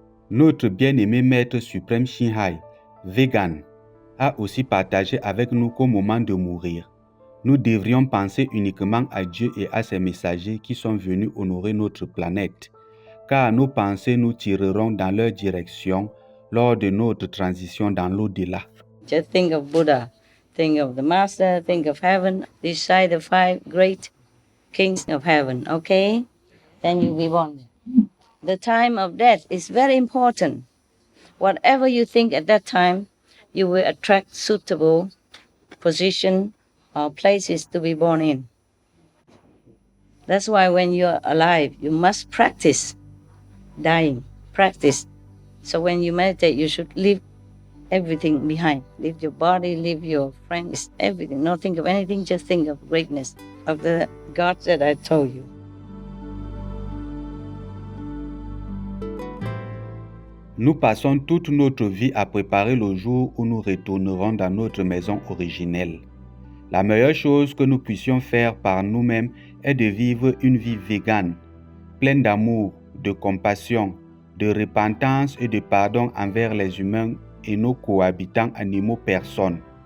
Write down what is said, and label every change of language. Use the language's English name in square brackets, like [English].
[French] Notre bien-aimé Maître suprême Shinhai, vegan, a aussi partagé avec nous qu'au moment de mourir, nous devrions penser uniquement à Dieu et à ses messagers qui sont venus honorer notre planète, car nos pensées nous tireront dans leur direction lors de notre transition dans l'au-delà. [English] Just think of Buddha, think of the Master, think of heaven, decide the 5 great kings of heaven, okay? Then you'll be born. The time of death is very important. Whatever you think at that time, you will attract suitable position or places to be born in. That's why when you're alive, you must practice dying, practice. So when you meditate, you should leave everything behind. Leave your body, leave your friends, everything. Not think of anything, just think of greatness, of the God that I told you. [French] Nous passons toute notre vie à préparer le jour où nous retournerons dans notre maison originelle. La meilleure chose que nous puissions faire par nous-mêmes est de vivre une vie végane, pleine d'amour, de compassion, de repentance et de pardon envers les humains et nos cohabitants animaux personnes.